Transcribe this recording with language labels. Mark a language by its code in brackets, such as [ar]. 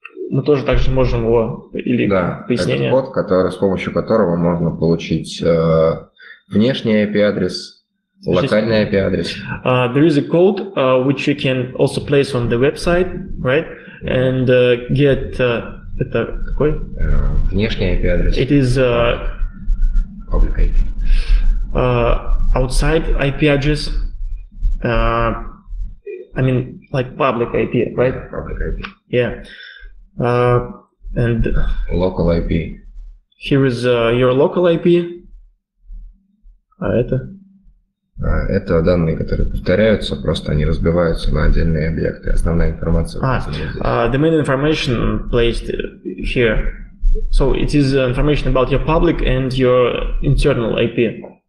[ru] Мы тоже также можем его или пояснение. Это код, с помощью которого можно получить внешний IP-адрес, локальный IP-адрес. [en] There is a code which you can also place on the website, right? And get [ru] это какой? Внешний IP-адрес. [en] It is public IP. Outside IP address. I mean, like public IP, right? Yeah, public IP. Yeah. And local IP. Here is your local IP. [ru] Это данные, которые повторяются, просто они разбиваются на отдельные объекты. Основная информация. [en] The main information placed here. So it is information about your public and your internal IP.